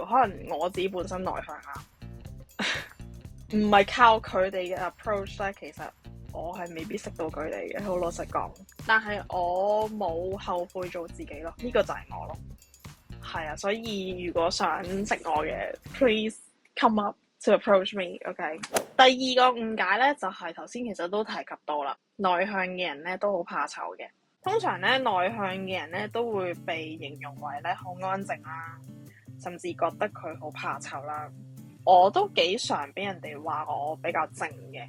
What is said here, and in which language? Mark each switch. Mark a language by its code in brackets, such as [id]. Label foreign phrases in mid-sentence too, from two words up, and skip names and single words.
[yue] 可能我自己本身內向啊，唔係靠佢哋嘅 approach 咧，其實我係未必識到佢哋嘅，好老實講。但係我冇後悔做自己咯，呢個就係我咯。係啊，所以如果想識我嘅 ， [en] please come up to approach me， [yue] OK？第二個誤解咧，就係頭先其實都提及到啦，內向嘅人咧都好怕醜嘅。通常咧，內向嘅人咧都會被形容為咧好安靜啦，甚至覺得佢好怕醜啦。我都幾常俾人哋話我比較靜嘅。